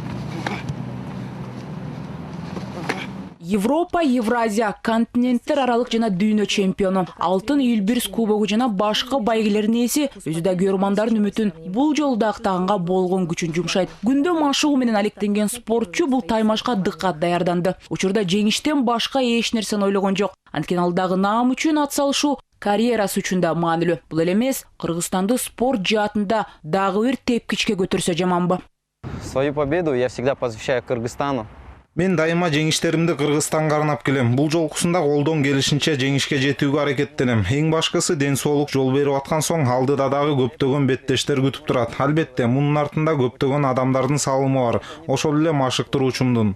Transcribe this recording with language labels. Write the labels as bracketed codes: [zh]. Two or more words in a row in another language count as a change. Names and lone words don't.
[ky] Европа, Евразия, континенттер аралык жана дүйнө чемпиону, алтын Элбирс кубогу жана башка байгелердин ээси өзү да көрмандардын үмүтүн бул жолу да актаганга болгон күчүн жумшайт. Күндө машыгуу менен алектенген спортчу бул таймашка дыккат даярданды. Учурда жеңиштен башка эч нерсени ойлогон жок. Анткени алдагы наам үчүн ат салышуу карьерасы үчүн да маанилүү. Бул эле эмес, Кыргызстанды спорт жаатында дагы бир тепкичке көтөрсө жаманбы? [ru] Свою победу я всегда посвящаю Кыргызстану. [ky] Мен дайыма жеңиштеримди Кыргызстанга арнап келем. Бул жолкусунда колдон келишинче жеңишке жетүүгө аракеттенем. Эң башкысы ден соолук жол берип аткан соң алдыда дагы көптөгөн беттештер күтүп турат. Албетте, мунун артында көптөгөн адамдардын салымы бар. Ошол эле машыктыруучумдун.